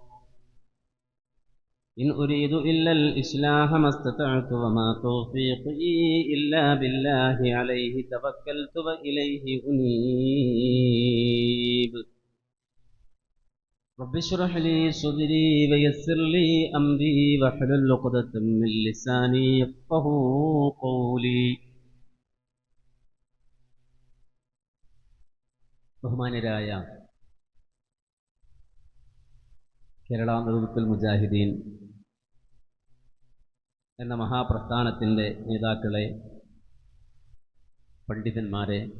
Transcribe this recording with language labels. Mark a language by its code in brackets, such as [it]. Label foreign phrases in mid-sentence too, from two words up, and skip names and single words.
[ar] إن أريد إلا الإصلاح ما استطعت وما توفيقي إلا بالله عليه توكلت وإليه أنيب. رب اشرح لي صدري ويسر لي أمري واحلل عقدة من لساني يفقهوا قولي. [ml] ബഹുമാന്യരായ കേരള നേതൃത്വത്തിൽ മുജാഹിദീൻ എന്ന മഹാപ്രസ്ഥാനത്തിൻ്റെ നേതാക്കളെ, പണ്ഡിതന്മാരെ,